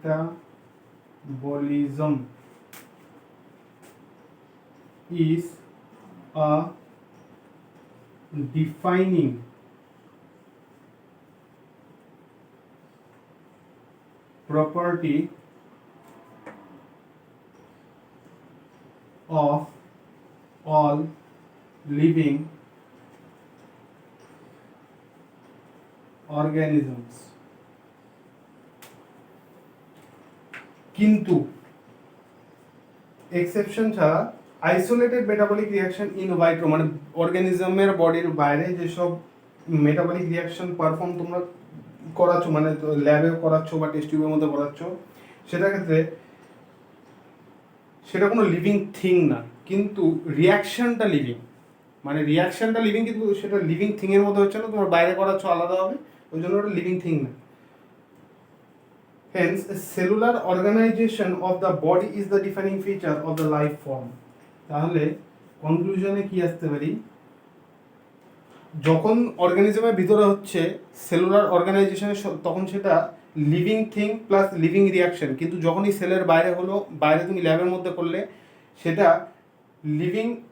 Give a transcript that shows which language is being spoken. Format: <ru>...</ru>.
<en>Metabolism is a defining property of all living organisms.</en> <bn>কিন্তু exception ছাড়া isolated metabolic reaction in ভাইট্রো মানে অর্গানিজমের বডির বাইরে যেসব মেটাবলিক রিয়াকশন পারফর্ম তোমরা করাচ্ছ, মানে ল্যাবে করাচ্ছ বা টেস্ট টিউবের মধ্যে করাচ্ছ, সেটার ক্ষেত্রে সেটা কোনো লিভিং থিং না, কিন্তু রিয়াকশনটা লিভিং, মানে রিয়াকশনটা লিভিং, কিন্তু সেটা লিভিং থিংয়ের মধ্যে হচ্ছে না, তোমার বাইরে করাচ্ছ আলাদা হবে, ওই জন্য ওটা লিভিং থিং না।</bn> <en>Hence, cellular organization of the body is the defining feature of the life form.</en> <bn>তাহলে কনক্লুশনে কি আসতে পারি? যখন অর্গানিজমের ভিতরে হচ্ছে সেলুলার অর্গানাইজেশনে, তখন সেটা living thing plus living reaction, কিন্তু যখনই সেলের বাইরে হলো, বাইরে তুমি ল্যাবের মধ্যে করলে, সেটা লিভিং</bn>